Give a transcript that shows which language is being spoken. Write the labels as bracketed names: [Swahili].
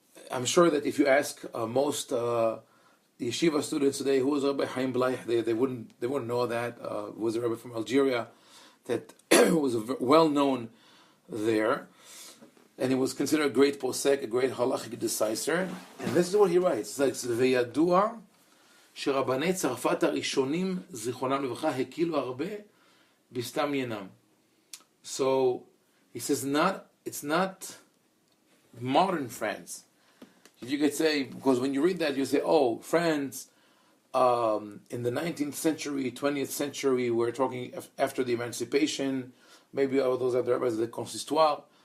[English] I'm sure that if you ask most yeshiva students today, who was Rabbi Haim Ovadia, they wouldn't know that. Was a rabbi from Algeria that was well known there, and he was considered a great posek, a great halachic decisor. And this is what he writes: it's like [Hebrew] וידוע שרבני צרפת הראשונים זיכרונם לברכה הקילו הרבה בסתם ינם. [English] So he says, it's not modern France. If you could say, because when you read that, you say, oh, France in the 19th century, 20th century, we're talking after the emancipation, maybe all those other rabbis, the consistoire.